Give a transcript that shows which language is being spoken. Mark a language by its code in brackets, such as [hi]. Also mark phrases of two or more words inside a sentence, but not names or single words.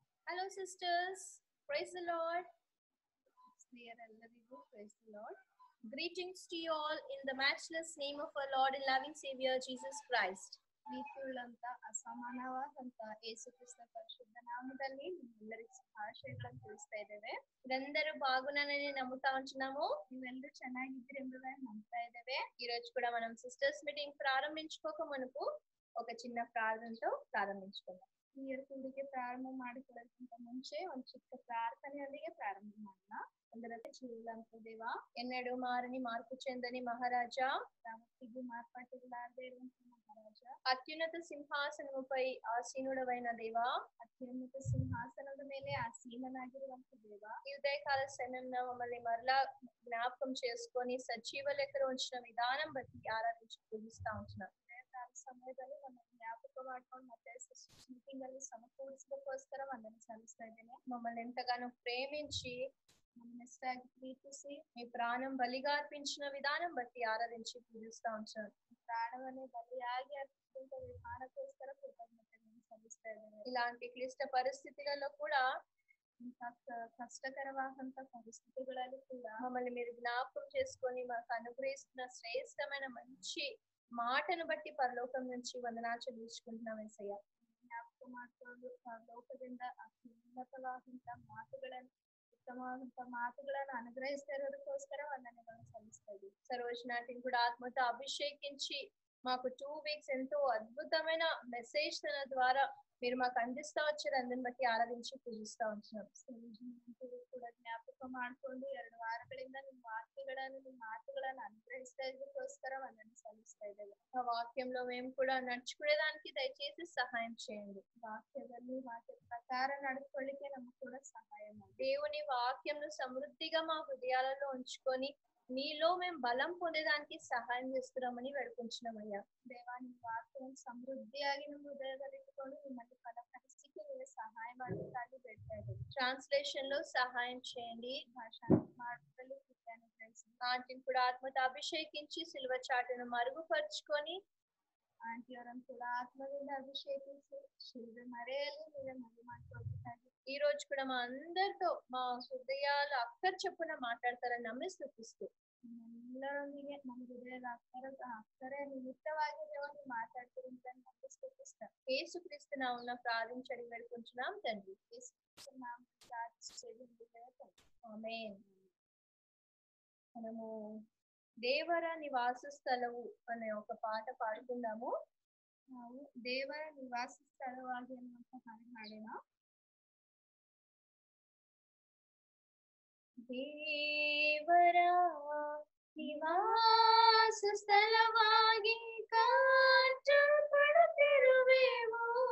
[en] Hello sisters, praise the Lord. Praise the Lord. Greetings to you all in the matchless name of our Lord and loving Savior Jesus Christ. [kn] ಪ್ರೀತಿಯುಳ್ಳಂತ ಅಸಮಾನವಾದಂತ ಯೇಸು ಕ್ರಿಸ್ತ ಪರಿಶುದ್ಧ ನಾಮದಲ್ಲಿ ನಿಮ್ಮೆಲ್ಲರಿಗೂ ಶುಭಾಶಯಗಳನ್ನು ತಿಳಿಸ್ತಾ ಇದ್ದೇವೆ. [te] మీరందరూ బాగున్నారని నమ్ముతా ఉంటున్నాము. [kn] ನೀವೆಲ್ಲರೂ ಚೆನ್ನಾಗಿದ್ದೀರಿ ಎಂಬುದಾಗಿ ನಂಬ್ತಾ ಇದ್ದೇವೆ. [te] ఈ రోజు కూడా మనం సిస్టర్స్ మీటింగ్ ప్రారంభించుకోక మునుపు ఒక చిన్న ప్రార్థనతో ప్రారంభించుకుందాం. [kn] ಈ ಕೂಡಿಗೆ ಪ್ರಾರಂಭ ಮಾಡಿಕೊಳ್ಳೋದಕ್ಕಿಂತ ಮುಂಚೆ ಒಂದು ಚಿಕ್ಕ ಪ್ರಾರ್ಥನೆಯೊಂದಿಗೆ ಪ್ರಾರಂಭ ಮಾಡೋಣ. [te] అందరికీ జీవులంత దేవా, ఎన్నడూ మారని మార్పు చెందని మహారాజా, [kn] ಯಾವತ್ತಿಗೂ ಮಾರ್ಪಾಟಿಗಳಾಗದೇ ಇರುವಂತಹ ಮಹಾರಾಜ, [te] అత్యున్నత సింహాసనముపై ఆసీనుడవైన దేవా, [kn] ಅತ್ಯುನ್ನತ ಸಿಂಹಾಸನದ ಮೇಲೆ ಆಸೀನನಾಗಿರುವಂತಹ ದೇವ, [te] ఈ ఉదయకాల సమయంలో మమ్మల్ని మరలా జ్ఞాపకం చేసుకొని సజీవ లెక్కలో ఉంచిన విధానం బట్టి ఆరాధించి పూజిస్తా ఉంటున్నాం. [kn] ಸಮಯದಲ್ಲಿ ನಮ್ಮನ್ನು ಜ್ಞಾಪಕ ಮಾಡ್ಕೊಂಡು ಮತ್ತೆ ಮೀಟಿಂಗ್ ಅಲ್ಲಿ ಸಮಕೂಡಿಸೋದಕ್ಕೋಸ್ಕರ ವಂದನೆ ಸಲ್ಲಿಸ್ತಾ ಇದ್ದೇನೆ. [te] మమ్మల్ని ఎంతగానో ప్రేమించి [kn] ನಮ್ಮನ್ನ ಎಷ್ಟಾಗಿ ಪ್ರೀತಿಸಿ [te] మీ ప్రాణం బలిగా అర్పించిన విధానం బట్టి ఆరాధించి పూజిస్తా ఉంటున్నాం. [kn] ಪ್ರಾಣವನ್ನೇ ಬಲಿಯಾಗಿ ಅರ್ಪಿಸಿದ ವಿಧಾನಕ್ಕೋಸ್ಕರ ಕೃತಜ್ಞತೆಯನ್ನು ಸಲ್ಲಿಸ್ತಾ ಇದ್ದೇನೆ. [te] ఇలాంటి క్లిష్ట పరిస్థితులలో కూడా [kn] ಕಷ್ಟಕರವಾದಂತ ಪರಿಸ್ಥಿತಿಗಳಲ್ಲಿ ಕೂಡ [te] మమ్మల్ని మీరు జ్ఞాపకం చేసుకొని మాకు అనుగ్రహిస్తున్న శ్రేష్టమైన మంచి మాటను బట్టి పరలోకం నుంచి వందనాలు చెల్లించుకుంటున్నాం యేసయ్య. [kn] ಜ್ಞಾಪಕ ಮಾಡಿಕೊಂಡು ಪರಲೋಕದಿಂದ ಉನ್ನತವಾದಂತ ಮಾತುಗಳನ್ನು ಉತ್ತಮವಾದಂತ ಮಾತುಗಳನ್ನು ಅನುಗ್ರಹಿಸ್ತಾ ಇರೋದಕ್ಕೋಸ್ಕರ ವಂದನೆಗಳನ್ನು ಸಲ್ಲಿಸ್ತಾ ಇದ್ದೀವಿ. [te] సరోజ్ నాటిని కూడా ఆత్మతో అభిషేకించి మాకు 2 weeks ఎంతో అద్భుతమైన మెసేజ్ తన ద్వారా మీరు మాకు అందిస్తా వచ్చారు. అందరిని బట్టి ఆరాధించి పూజిస్తా ఉంటున్నాం. [kn] ಕೂಡ ಜ್ಞಾಪಕ ಮಾಡ್ಕೊಂಡು 2 ವಾರಗಳಿಂದ ನಿಮ್ಮ ವಾಕ್ಯಗಳನ್ನು ನಿಮ್ಮ ಮಾತುಗಳನ್ನು ಅನುಗ್ರಹಿಸ್ತಾ ಇದ್ದಕ್ಕೋಸ್ಕರ ವಂದನೆ ಸಲ್ಲಿಸ್ತಾ ಇದ್ದೇವೆ. [te] ఆ వాక్యంలో మేము కూడా నడుచుకునేదానికి దయచేసి సహాయం చేయండి. [kn] ವಾಕ್ಯದಲ್ಲಿ ವಾಕ್ಯ ಪ್ರಕಾರ ನಡ್ಕೊಳ್ಳಿಕ್ಕೆ ನಮಗೆ ಕೂಡ ಸಹಾಯ ಮಾಡಿ. [te] దేవుని వాక్యంను సమృద్ధిగా మా హృదయాలలో ఉంచుకొని మీలో మేము బలం పొందేదానికి సహాయం చేస్తున్నామని వేడుకుంటున్నామయ్యా. [kn] ದೇವ ನಿಮ್ಮ ವಾಕ್ಯವನ್ನು ಸಮೃದ್ಧಿಯಾಗಿ ನಮ್ಮ ಹೃದಯದಲ್ಲಿ ಇಟ್ಟುಕೊಂಡು ನಿಮ್ಮಲ್ಲಿ ಫಲಪಡಿಸಲಿಕ್ಕೆ ನೀವು ಸಹಾಯ ಮಾಡಬೇಕಾಗಿ ಬೇಡ್ತಾ ಇದ್ದೇವೆ. [te] ట్రాన్స్లేషన్ లో సహాయం చేయండి. [kn] ಭಾಷಾ ಮಾರ್ಗದಲ್ಲಿ ಅನುಗ್ರಹಿಸಿ. [te] ఆంటీని కూడా ఆత్మతో అభిషేకించి సిలువ చాటును మరుగుపరుచుకొని [kn] ಆಂಟಿಯವರನ್ನು ಕೂಡ ಆತ್ಮದಿಂದ ಅಭಿಷೇಕಿಸಿ ಶಿಲ್ವೆ ಮರೆಯಲ್ಲಿ ನೀವೇ ಮದುವೆ ಮಾಡ್ಕೊಳ್ಬೇಕಾಗಿ [te] ఈ రోజు కూడా మా అందరితో మా హృదయాలు అక్కర్ చెప్పున మాట్లాడతారని నమ్మి స్తుతిస్తూ [kn] ಎಲ್ಲರೊಂದಿಗೆ ನಮ್ಮ ಹೃದಯದ ಅಕ್ಕರೆ ನಿಮಿತ್ತವಾಗಿ ನೀವು ಮಾತಾಡ್ತೀರಿ ಅಂತ ನಮ್ಗೆ ಸ್ತುತಿಸ್ತಾರೆ. [te] యేసుక్రీస్తు నామమున ప్రార్థించి వేడుకుంటున్నాం తండ్రి. యేసుక్రీస్తు నామమున ప్రార్థించి ఆమేన్. మనము దేవర నివాస స్థలವು అనే ఒక పాట పాడుకుందాము. [kn] ನಾವು ದೇವರ ನಿವಾಸ ಸ್ಥಳವಾಗಿ ಅನ್ನುವಂತ ಹಾಡಿನ ದೇವರ ನಿವಾಸ ಸ್ಥಳವಾಗಿ ಕಾಣಲ್ಪಡುತ್ತಿರುವೆವು.